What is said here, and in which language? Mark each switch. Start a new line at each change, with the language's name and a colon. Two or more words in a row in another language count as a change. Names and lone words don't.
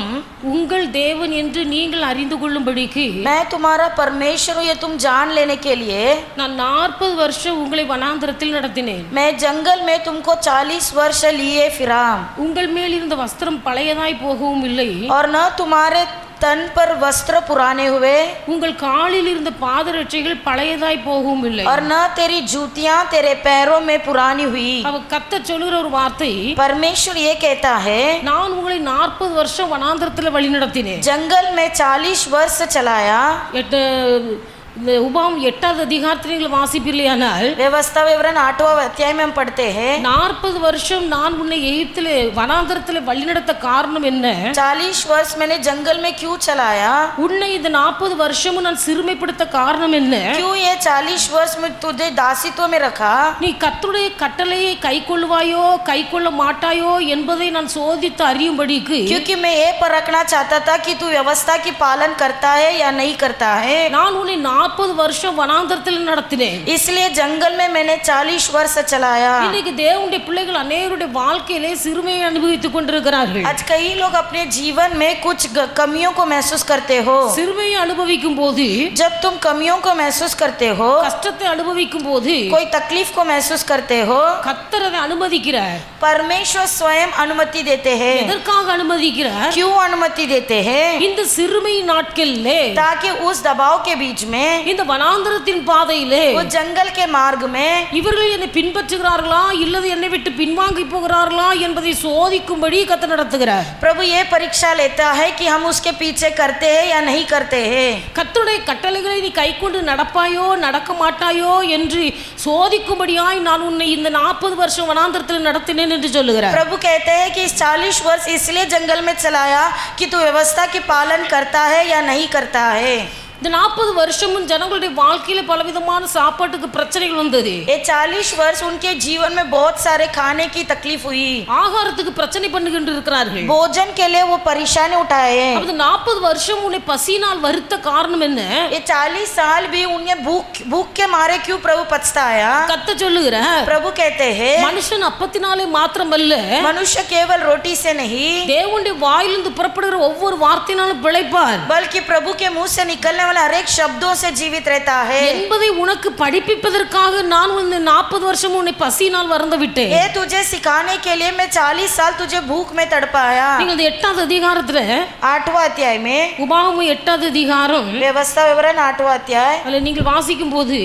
Tamil: உங்கள் தேவன் என்று நீங்கள் அறிந்து கொள்ளும்படிக்கு
Hindi: मैं तुम्हारा परमेश्वर हूँ ये तुम जान लेने के लिए
Tamil: நான் 40 வருஷம் உங்களை வனாந்தரத்தில் நடத்தினேன்.
Hindi: मैं जंगल में तुमको 40 वर्ष लिए फिरा,
Tamil: உங்கள் மேல் இருந்த வஸ்திரம் பழையதாய் போகவும் இல்லை,
Hindi: और न तुम्हारे तन पर वस्त्र पुराने हुए,
Tamil: உங்கள் காலில் இருந்த பாதரட்சைகள் பழையதாய் போகவும் இல்லை.
Hindi: और न तेरी जूतियां तेरे पैरों में पुरानी हुई।
Tamil: அவ கர்த்தர் சொல்லுகிற ஒரு வார்த்தை,
Hindi: परमेश्वर ये कहता है
Tamil: நான் உங்களை 40 வருஷம் வனாந்தரத்தில் வழி நடத்தினேன்.
Hindi: जंगल में 40 वर्ष चलाया।
Tamil: இந்த உபாகம் 8வது அதிகாரத்தில் நீங்கள் வாசிப்பீர்களானால்,
Hindi: व्यवस्था विवरण 8वां अध्याय में हम पढ़ते हैं
Tamil: 40 வருஷம் நான் உன்னை எகிப்திலே வனாந்தரத்தில் வழிநடத்த காரணம் என்ன?
Hindi: 40 वर्ष मैंने जंगल में क्यों चलाया?
Tamil: உன்னை இந்த 40 வருஷமும் நான் சிறுமைப்படுத்த காரணம் என்ன?
Hindi: क्यों ये 40 वर्ष में तुझे दासित्व में रखा?
Tamil: நீ கர்த்தருடைய கட்டளையை கைக்கொள்வாயோ கைக்கொள்ள மாட்டாயோ என்பதை நான் சோதித்து அறியும்படிக்கு,
Hindi: क्योंकि मैं ये परखना चाहता था कि तू व्यवस्था की पालन करता है या नहीं करता है।
Tamil: நான் உன்னை 40 வருஷம் வனாந்தரத்தில் நடத்தினேன்.
Hindi: इसलिए जंगल में मैंने 40 वर्ष चलाया।
Tamil: இன்னைக்கு தேவனுடைய பிள்ளைகள் அநேகருடைய வாழ்க்கையிலே சிறுமையை அனுபவித்துக் கொண்டிருக்கிறார்கள்.
Hindi: आज कई लोग अपने जीवन में कुछ कमियों को महसूस करते हो।
Tamil: சிறுமையை அனுபவிக்கும் போது,
Hindi: जब तुम कमियों को महसूस करते हो,
Tamil: கஷ்டத்தை அனுபவிக்கும் போது,
Hindi: कोई तकलीफ को महसूस करते हो,
Tamil: கர்த்தர் அதை அனுமதிக்கிறார்.
Hindi: परमेश्वर स्वयं अनुमति देते हैं।
Tamil: எதற்காக அனுமதிக்கிறார்?
Hindi: क्यों अनुमति देते हैं?
Tamil: இந்த சிறுமை நாட்களிலே,
Hindi: ताकि उस दबाव के बीच में,
Tamil: இந்த வனாந்தரத்தின் பாதையிலே,
Hindi: वो जंगल के मार्ग में
Tamil: இவர்கள் என்னை பின்பற்றுகிறார்களா இல்லது என்னை விட்டு பின்வாங்கி போகிறார்களா என்பதை சோதிக்கும்படி கர்த்தர் நடத்துகிறார்.
Hindi: प्रभु ये परीक्षा लेता है कि हम उसके पीछे करते हैं या नहीं करते हैं।
Tamil: கர்த்தருடைய கட்டளைகளை நீ கைக்கொண்டு நடப்பாயோ நடக்க மாட்டாயோ என்று சோதிக்கும்படியாய் நான் உன்னை இந்த 40 வருஷம் வனாந்தரத்தில் நடத்தினேன் என்று சொல்லுகிறார்.
Hindi: प्रभु कहते हैं कि 40 वर्ष इसलिए जंगल में चलाया कि तू व्यवस्था की पालन करता है या नहीं करता है।
Tamil: இந்த 40 வருஷமும் ஜனங்களுடைய வாழ்க்கையில பலவிதமான சாப்பாட்டுக்கு பிரச்சனைகள் வந்தது.
Hindi: ये 40 वर्ष उनके जीवन में बहुत सारे खाने की तकलीफ हुई,
Tamil: ஆகாரத்துக்கு பிரச்சனை பண்ணுகிட்டு இருக்கிறார்கள்.
Hindi: भोजन के लिए वो परेशानी उठाए।
Tamil: அப்ப 40 வருஷம் உன்னை பசியினால் வருத்த காரணம் என்ன?
Hindi: ये 40 साल भी उन्हें भूख के मारे क्यों प्रभु पछताया?
Tamil: கர்த்தர் சொல்லுகிறார்,
Hindi: प्रभु कहते हैं
Tamil: மனுஷன் அப்பத்தினாலே மாத்திரமல்ல,
Hindi: मनुष्य केवल रोटी से नहीं,
Tamil: தேவனுடைய வாயிலிருந்து புறப்படுகிற ஒவ்வொரு வார்த்தையினாலும் பிழைப்பார்,
Hindi: बल्कि प्रभु के मुंह से निकलने वाला हर एक शब्दों से जीवित रहता है
Tamil: என்பதை உனக்கு படிப்பிப்பதற்காக நான் உன்னை 40 வருஷம் உன்னை பசியினால் வருந்த விட்டேன்.
Hindi: ये तुझे सिखाने के लिए मैं 40 साल तुझे भूख में तड़पाया।
Tamil: நீங்கள் 8வது அதிகாரத்துல,
Hindi: 8वां अध्याय में,
Tamil: உபாகமம் 8வது அதிகாரம்,
Hindi: व्यवस्था विवरण 8वां अध्याय,
Tamil: அதுல நீங்கள் வாசிக்கும் போது